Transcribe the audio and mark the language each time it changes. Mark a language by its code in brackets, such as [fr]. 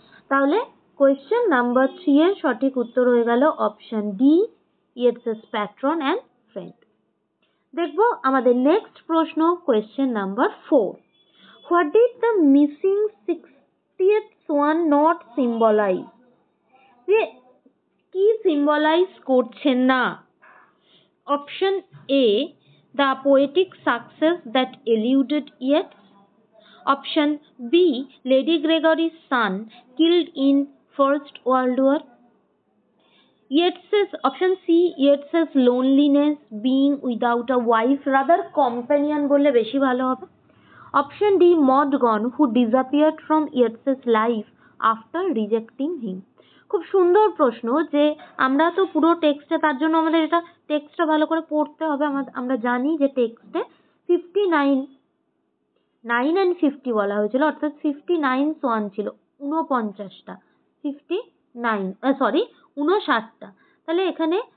[en] তাহলে question number 3 [bn] এর সঠিক উত্তর হয়ে গেল [en] Option D Yeats's patron and friend. [bn] দেখবো আমাদের নেক্সট প্রশ্ন, [en] Question number 4, what did the missing 60th swan not symbolise? [bn] যে কি সিম্বলাইজ করছেন না? [en] option A the poetic success that eluded Yeats, option B Lady Gregory's son killed in First World War, Yeats's option C Yeats's loneliness being without a wife, rather companion [bn] বললে বেশি ভালো হবে, [en] Option D Maud Gonne who disappeared from Yeats's life after rejecting him। [bn] খুব সুন্দর প্রশ্ন, যে আমরা তো পুরো টেক্সটে, তার জন্য আমাদের এটা টেক্সটটা ভালো করে পড়তে হবে। আমরা জানি যে টেক্সটে 59 9 and 50 বলা হয়েছিল, অর্থাৎ 59 সোয়ান ছিল, 59টা 59 60টা। তাহলে এখানে